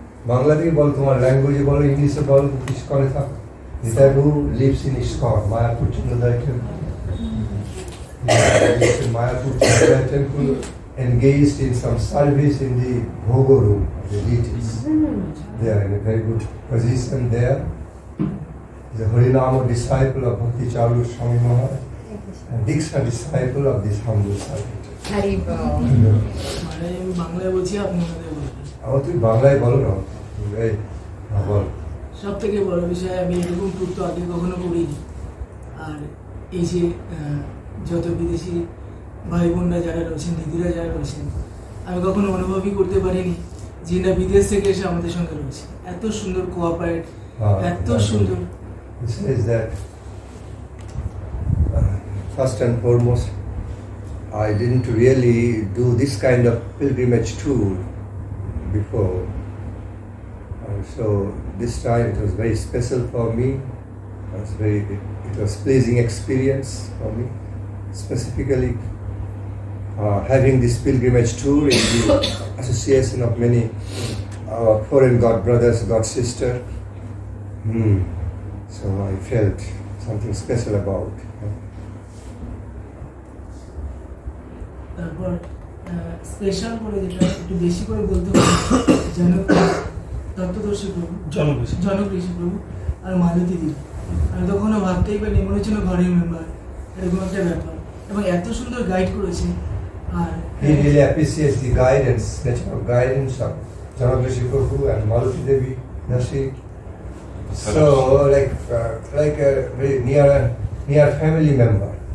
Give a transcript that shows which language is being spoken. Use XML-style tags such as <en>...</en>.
<bn>বাংলা থেকে বল, তোমার ল্যাঙ্গুয়েজে বলো, ইংলিশে বলো, ইস্কনে থাকো।</bn> <en>Nitai Prabhu lives in ISKCON, Mayapur Chinodai Temple. He lives in Mayapur Chinodai Temple engaged in some service in the Bhogo room of the deities. They are in a very good position there. He's a Harinama disciple of Bhakti Nandan Swami Maharaj and Diksha disciple of this humble servitor. Haridwar.</en> <bn>মানে আমি বাংলায় বলছি আপনি আমাদের বলবেন আমার তুই বাংলায় বলো না এই বল সব থেকে বড় বিষয় আমি এরকম ট্যুর তো আগে কখনো করিনি আর এই যে যত বিদেশি ভাই বোনরা যারা রয়েছেন দিদিরা যারা রয়েছেন আমি কখনো অনুভবই করতে পারিনি যে না বিদেশ থেকে এসে আমাদের সঙ্গে রয়েছে এত সুন্দর কোঅপারেট এত সুন্দর</bn> <en>He says that first and foremost I didn't really do this kind of pilgrimage tour before. So this time it was very special for me. It was pleasing experience for me. Specifically having this pilgrimage tour in the association of many foreign god brothers, god sister. So I felt something special about.</en> <bn>তারপর special করে যেটা একটু বেশি করে বলতে হবে জনক তত্ত্বদর্শী প্রভু জনক ঋষি প্রভু আর মালতী দিদি আমি তখনও ভাবতেই পারিনি মনে হচ্ছিল ঘরের মেম্বার এরকম একটা ব্যাপার এবং এত সুন্দর গাইড করেছে আর</bn> <en>He really appreciates the guidance, natural guidance of Janaka Prabhu and Malati Devi Dasi. So like a very near family member.</en>